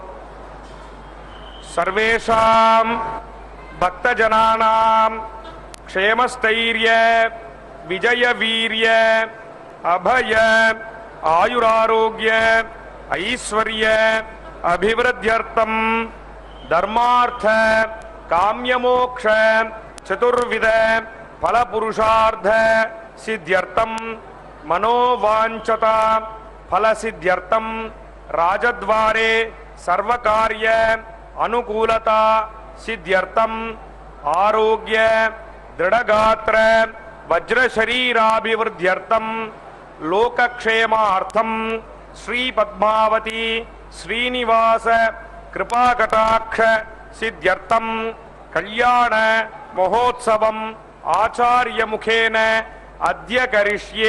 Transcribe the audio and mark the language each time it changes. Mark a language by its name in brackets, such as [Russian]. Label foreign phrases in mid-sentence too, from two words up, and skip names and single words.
[Sanskrit] சர்வேஷாம் பக்தஜனானாம் க்ஷேமஸ்தைர்ய விஜய வீரிய அபய ஆயுராரோக்கிய ஐஸ்வர்ய அபிவிருத்தியர்த்தம் தர்மார்த்த காம்யமோக்ஷ சதுர்வித ఫలపురుషార్థ సిద్ధ్యర్థం మనోవాంఛత ఫలసిద్ధ్యర్థం రాజద్వారే సర్వకార్య అనుకూలత సిద్ధ్యర్థం ఆరోగ్య దృఢగాత్ర వజ్రశరీరాభివృద్ధ్యర్థం లోకక్షేమార్థం శ్రీ పద్మావతి శ్రీనివాస కృపాకటాక్ష సిద్ధ్యర్థం కళ్యాణ మహోత్సవం ఆచార్య ముఖేన అద్య కరిష్యే.